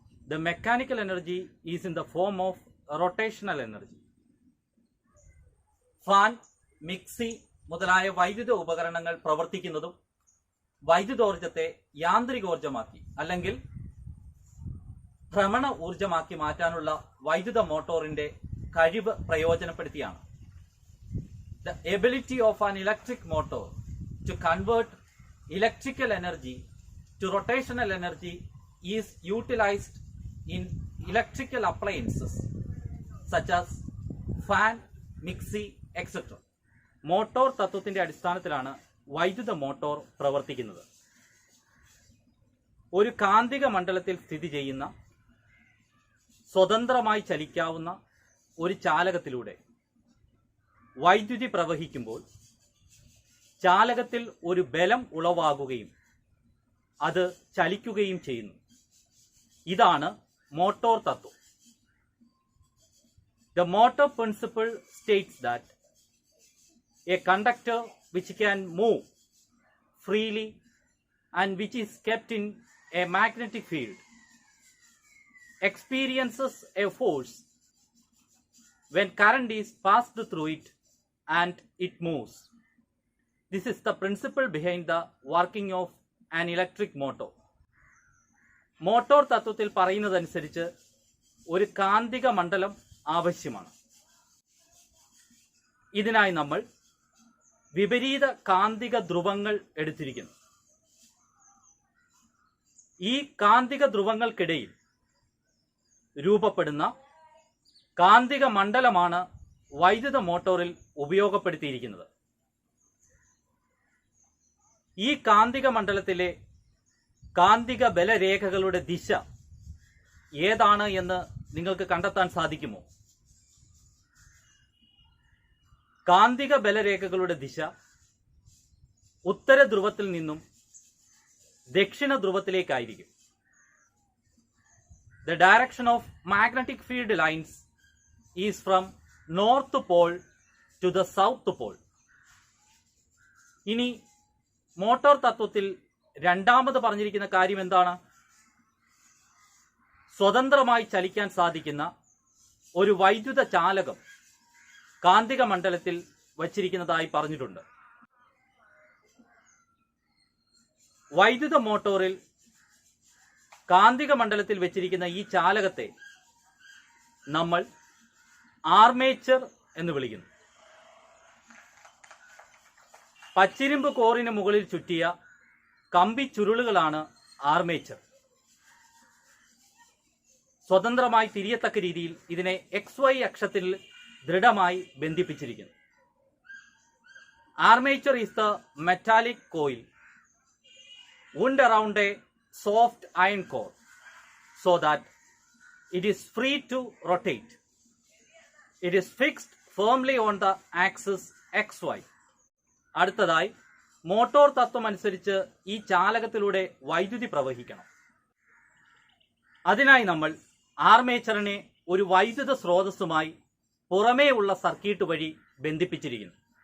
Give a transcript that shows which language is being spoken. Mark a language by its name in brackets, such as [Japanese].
[English] The mechanical energy is in the form of rotational energy. [Malayalam] Fan, mixie മുതലായ വൈദ്യുത ഉപകരണങ്ങൾ പ്രവർത്തിക്കുന്നതും വൈദ്യുതോർജ്ജത്തെ യാന്ത്രികോർജ്ജമാക്കി അല്ലെങ്കിൽ ഭ്രമണ ഊർജമാക്കി മാറ്റാനുള്ള വൈദ്യുത മോട്ടോറിന്റെ കഴിവ് പ്രയോജനപ്പെടുത്തിയാണ്. [English] The ability of an electric motor to convert electrical energy to rotational energy is utilized in electrical appliances such as fan, mixie, etc. [Malayalam] Motor തത്വത്തിന്റെ അടിസ്ഥാനത്തിലാണ് വൈദ്യുത മോട്ടോർ പ്രവർത്തിക്കുന്നത്. ഒരു കാന്തിക മണ്ഡലത്തിൽ സ്ഥിതി ചെയ്യുന്ന സ്വതന്ത്രമായി ചലിക്കാവുന്ന ഒരു ചാലകത്തിലൂടെ വൈദ്യുതി പ്രവഹിക്കുമ്പോൾ ചാലകത്തിൽ ഒരു ബലം ഉളവാകുകയും അത് ചലിക്കുകയും ചെയ്യുന്നു. ഇതാണ് മോട്ടോർ തത്വം. The motor principle states that a conductor which can move freely and which is kept in a magnetic field experiences a force when current is passed through it and it moves. This is the principle behind the working of an electric motor. Motor തത്വത്തിൽ പറയുന്നതനുസരിച്ച് ഒരു കാന്തിക മണ്ഡലം ആവശ്യമാണ്. ഇതിനായി നമ്മൾ വിപരീത കാന്തിക ധ്രുവങ്ങൾ എടുത്തിരിക്കുന്നു. ഈ കാന്തിക ധ്രുവങ്ങൾക്കിടയിൽ രൂപപ്പെടുന്ന കാന്തിക മണ്ഡലമാണ് വൈദ്യുത മോട്ടോറിൽ ഉപയോഗപ്പെടുത്തിയിരിക്കുന്നത്. ഈ കാന്തിക മണ്ഡലത്തിലെ കാന്തിക ബലരേഖകളുടെ ദിശ ഏതാണ് എന്ന് നിങ്ങൾക്ക് കണ്ടെത്താൻ സാധിക്കുമോ? കാന്തിക ബലരേഖകളുടെ ദിശ ഉത്തര ധ്രുവത്തിൽ നിന്നും ദക്ഷിണ ധ്രുവത്തിലേക്കായിരിക്കും. [English] The direction of magnetic field lines is from north pole to the south pole. [Malayalam] ഇനി മോട്ടോർ തത്വത്തിൽ രണ്ടാമത് പറഞ്ഞിരിക്കുന്ന കാര്യം എന്താണ്? സ്വതന്ത്രമായി ചലിക്കാൻ സാധിക്കുന്ന ഒരു വൈദ്യുത ചാലകം കാന്തിക മണ്ഡലത്തിൽ വച്ചിരിക്കുന്നതായി പറഞ്ഞിട്ടുണ്ട്. വൈദ്യുത മോട്ടോറിൽ കാന്തിക മണ്ഡലത്തിൽ വെച്ചിരിക്കുന്ന ഈ ചാലകത്തെ നമ്മൾ ആർമേച്ചർ എന്ന് വിളിക്കുന്നു. പച്ചിരുമ്പ് കോറിന് മുകളിൽ ചുറ്റിയ കമ്പി ചുരുളുകളാണ് ആർമേച്ചർ. സ്വതന്ത്രമായി തിരിയത്തക്ക രീതിയിൽ ഇതിനെ XY അക്ഷത്തിൽ ദൃഢമായി ബന്ധിപ്പിച്ചിരിക്കുന്നു. [English] Armature is the metallic coil wound around a soft iron core so that it is free to rotate. It is fixed firmly on the axis XY. [Malayalam] അടുത്തതായി മോട്ടോർ തത്വം അനുസരിച്ച് ഈ ചാലകത്തിലൂടെ വൈദ്യുതി പ്രവഹിക്കണം. അതിനായി നമ്മൾ ആർമേച്ചറിനെ ഒരു വൈദ്യുത സ്രോതസ്സുമായി പുറമേ ഉള്ള സർക്യൂട്ട് വഴി ബന്ധിപ്പിച്ചിരിക്കുന്നു.